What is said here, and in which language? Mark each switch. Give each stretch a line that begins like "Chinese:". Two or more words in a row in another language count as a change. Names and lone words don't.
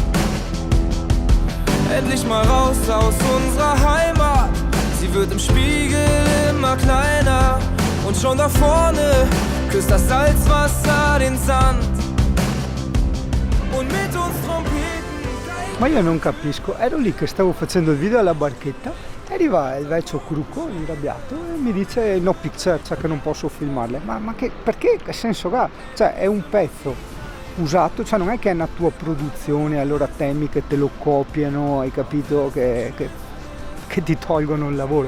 German: Endlich mal raus aus unserer Heimat. Sie wird im Spiegel immer kleiner. Und schon da vorne küsst das Salzwasser den Sand. Und mit uns Trompeten.
Italian: Ma io non capisco, ero lì che stavo facendo il video alla barchetta, e arriva il vecchio Crucco inarrabbiato e mi dice
English: no picture,
Italian: cioè che non posso filmarle. Ma che, perché? Che senso ha? Cioè è un pezzo usato, cioè non è che è una tua produzione, allora temi che te lo copiano, hai capito, che ti tolgono il lavoro.